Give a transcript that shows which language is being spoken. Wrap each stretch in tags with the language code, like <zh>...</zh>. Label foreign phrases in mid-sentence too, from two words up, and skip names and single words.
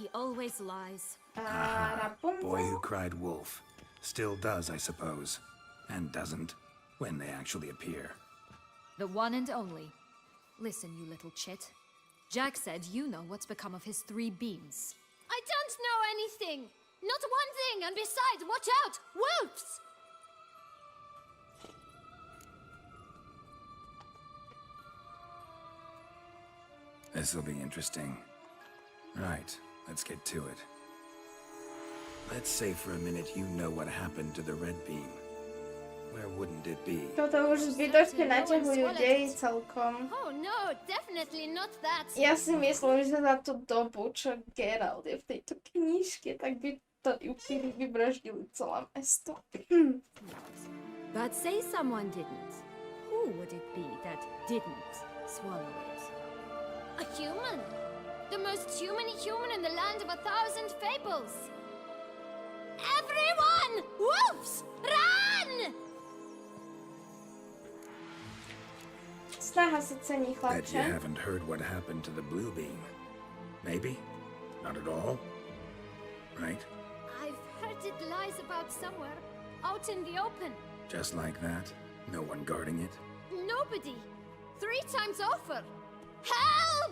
<en>A Rapunzel? Boy who cried wolf. Still does, I suppose. And doesn't, when they actually appear. The one and only. Listen, you little chit. Jack said you know what's become of his 3 beams. I don't know anything! Not one thing, and besides, watch out! Wolves! This'll be interesting. Right, let's get to it. Let's say for a minute you know what happened to the red beam. Where wouldn't it be?</en> <sk>Toto už zbytočne naťahujú dej celkom.</sk> <en>Oh no, definitely not that.</en> <sk>Ja si myslím, že za tú dobu, čo Geralt je v tejto knižke, tak by to upíry vybraždili celé mesto.</sk> <en>But say someone didn't. Who would it be that didn't swallow it? A human! The most humany human in the land of 1,000 fables! Everyone! Wolves! Run!</en> <sk>Snaha sa cení,</sk> <en>Bet you</en> <sk>chlapče.</sk> <en>haven't heard what happened to the blue beam. Maybe? Not at all? Right? I've heard it lies about somewhere, out in the open. Just like that? No one guarding it? Nobody! 3 times over! Help!</en>